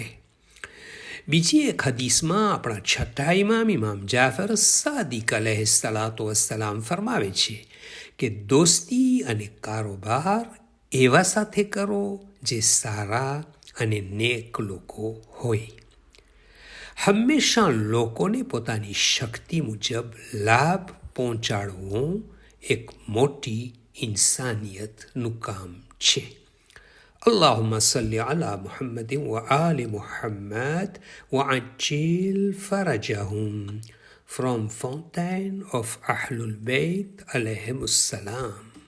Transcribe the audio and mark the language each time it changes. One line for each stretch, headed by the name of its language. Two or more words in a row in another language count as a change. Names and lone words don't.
Gujarati: બીજી એક હદીસમાં આપણા છઠ્ઠા ઇમામ જાફર સાદિક
Arabic: عليه الصلاة والسلام
Gujarati: ફરમાવે છે કે દોસ્તી અને કારોબાર એવા સાથે કરો જે સારા અને નેક લોકો હોય. હંમેશા લોકોને પોતાની શક્તિ મુજબ લાભ પહોંચાડવું એક મોટી ઇન્સાનિયતનું કામ છે.
Arabic: اللهم صل على محمد وآل محمد وعجل فرجهم.
English: From Fountain of Ahlul Bayt
Arabic: عليهم السلام.